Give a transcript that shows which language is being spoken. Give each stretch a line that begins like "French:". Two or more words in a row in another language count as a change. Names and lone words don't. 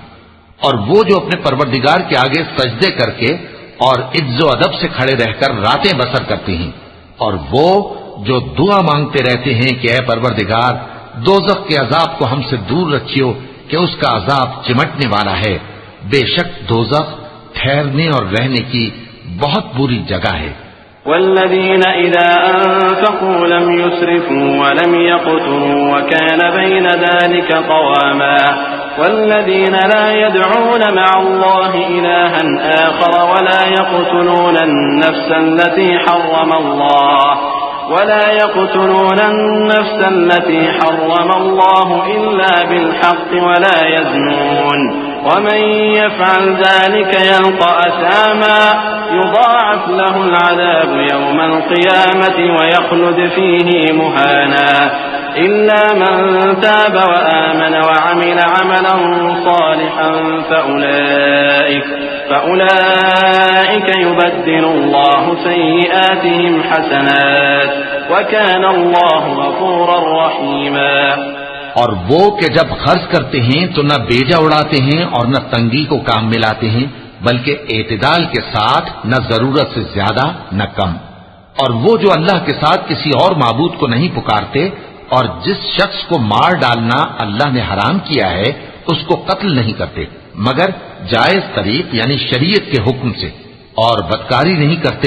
Hindi: और वो जो अपने परवरदिगार के आगे सजदे करके और इज्जो अदब से खड़े रहकर रातें बसर करते हैं। और वो जो दुआ मांगते रहते हैं कि ऐ परवरदिगार, दोज़ख के अजाब को हमसे दूर रखियो कि उसका अजाब चिमटने वाला है। बेशक दोज़ख ठहरने और रहने की बहुत बुरी जगह है।
Arabic: والذين إذا أنفقوا لم يسرفوا و لم يقتروا و كان بين ذلك قواما والذين لا يدعون مع الله إلها آخر و لا يقتلون النفس التي حرم الله إلا بالحق و لا يزنون ومن يفعل ذلك يلق أثاما يضاعف له العذاب يوم القيامة و يخلد فيه مهانا إلا من تاب و آمن و عمل عملا صالحا فأولئك يبدل الله سيئاتهم حسنات و كان الله غفورا رحيما.
Hindi: और वो कि जब खर्च करते हैं तो न बेजा उड़ाते हैं और न तंगी को काम में लाते हैं, बल्कि एतदाल के साथ न जरूरत से ज्यादा न कम। और वो जो अल्लाह के साथ किसी और माबूद को नहीं पुकारते और जिस शख्स को मार डालना अल्लाह ने हराम किया है उसको कत्ल नहीं करते मगर जायज तरीक यानी शरीयत के हुक्म से, और बदकारी नहीं करते।